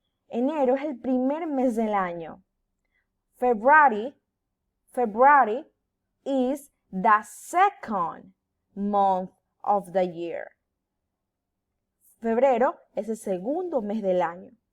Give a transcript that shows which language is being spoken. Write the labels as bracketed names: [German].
[Spanish] Enero es el primer mes del año. [English] February is the second month of the year. [Spanish] Febrero es el segundo mes del año.